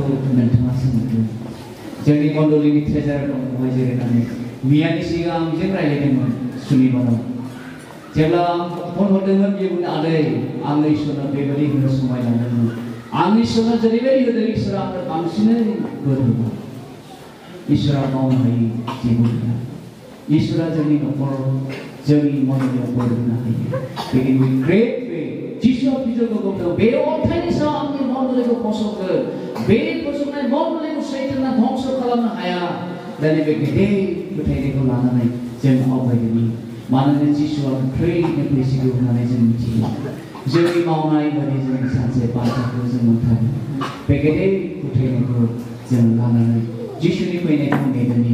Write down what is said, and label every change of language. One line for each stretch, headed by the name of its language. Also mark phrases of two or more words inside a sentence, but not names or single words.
Bodo: नोंथाङा सोंदों जोंनि मण्डलीनि ट्रेजारार दं बेवहाय जिरायनानै मैयानि सिगां आं बिजों रायज्लायदोंमोन सुनिबाराव जेब्ला आं फन हरदोंमोन बियो बुंदों आदै आंनो इसोरनो बेबायदि होनो समाय लादोंमोन आं इसोरनो जेरैबायदि होदों इसोरा आंनो बांसिनै बोर होबाय इसोरा मावनो हायि जेबो गैया इसोरा जोंनि नखराव जोंनि मण्डलीयाव बोर होनो हायो बेखायनो
English: we great faith
Bodo: जिसुआ बिजोंखौ बुंदों बे अन्थाइनि सायाव आंनि मण्डलीखौ फसंगोन बे फसंनाय मण्डलीखौ सैताना धंस खालामनो हाया दिनै बे गेदेर फोथायनायखौ लानानै जों आवगायदोंनि मानोना जिसुआ गोख्रैनो फैसिगौ होननानै जों मिथियो जोंनि मावनाय बायदि जों सानसे बान्थाखौ जों मोनथारो बे गेदेर फोथायनायखौ जों लानानै जिसुनि फैनायखौ नेदोंनि